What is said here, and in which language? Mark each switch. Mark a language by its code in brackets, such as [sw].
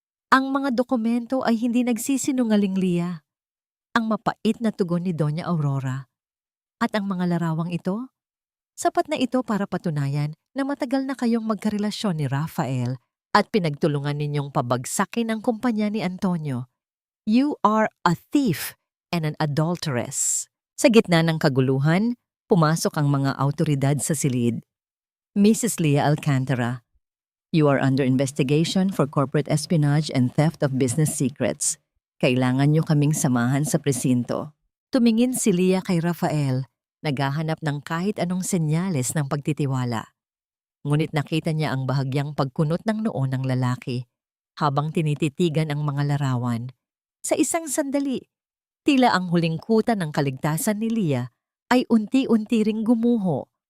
[tl] Ang mga dokumento ay hindi nagsisinungaling, Leah. Ang mapait na tugon ni Doña Aurora. At ang mga larawang ito? Sapat na ito para patunayan na matagal na kayong magkarelasyon ni Rafael at pinagtulungan ninyong pabagsakin ang kumpanya ni Antonio. [en] You are a thief and an adulteress. [tl] Sa gitna ng kaguluhan, pumasok ang mga awtoridad sa silid. [en] Mrs. Leah Alcantara, you are under investigation for corporate espionage and theft of business secrets. [tl] Kailangan niyo kaming samahan sa presinto. Tumingin si Leah kay Rafael, naghahanap ng kahit anong senyales ng pagtitiwala. Ngunit nakita niya ang bahagyang pagkunot ng noo ng lalaki habang tinititigan ang mga larawan. Sa isang sandali, tila ang huling kuta ng kaligtasan ni Leah ay unti-unti ring gumuho.